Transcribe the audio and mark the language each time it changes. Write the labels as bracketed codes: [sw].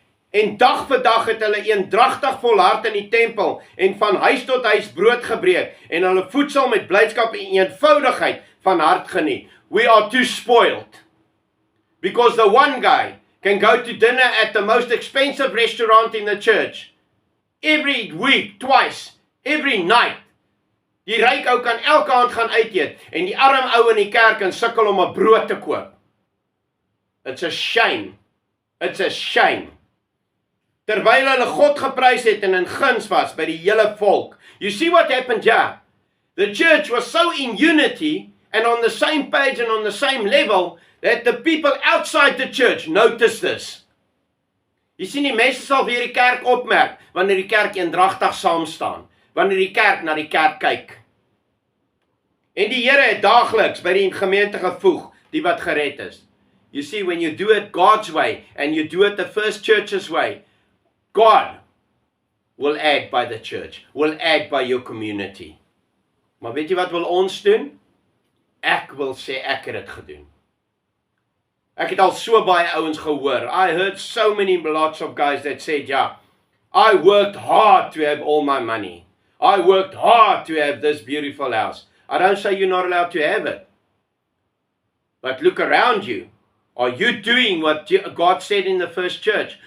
[af] En dag vir dag het hulle eendragtig volhard in die tempel en van huis tot huis brood gebreek en hulle voedsel met blydskap en eenvoudigheid van hart geniet. [en] We are too spoiled. Because the one guy can go to dinner at the most expensive restaurant in the church every week, twice, every night. [af] Die ryk ou kan elke aand gaan uit eet en die arm ou in die kerk kan sukkel om 'n brood te koop. [en] It's a shame. It's a shame. [af] Terwyl hulle God geprys het en in guns was by die hele volk. [en] You see what happened here? The church was so in unity and on the same page and on the same level that the people outside the church noticed this. [af] Jy sien die mense sal weer die kerk opmerk wanneer die kerk eendragtig saam staan, wanneer die kerk na die kerk kyk. En die Here het daagliks by die gemeente gevoeg die wat gered is. [en] You see, when you do it God's way and you do it the first church's way, God will add by the church, will add by your community. [af] Maar weet jy wat wil ons doen? Ek wil sê ek het dit gedoen. Ek het al so baie ouens gehoor. [en] I heard so many lots of guys that said, yeah, I worked hard to have all my money. I worked hard to have this beautiful house. I don't say you're not allowed to have it. But look around you. Are you doing what God said in the first church?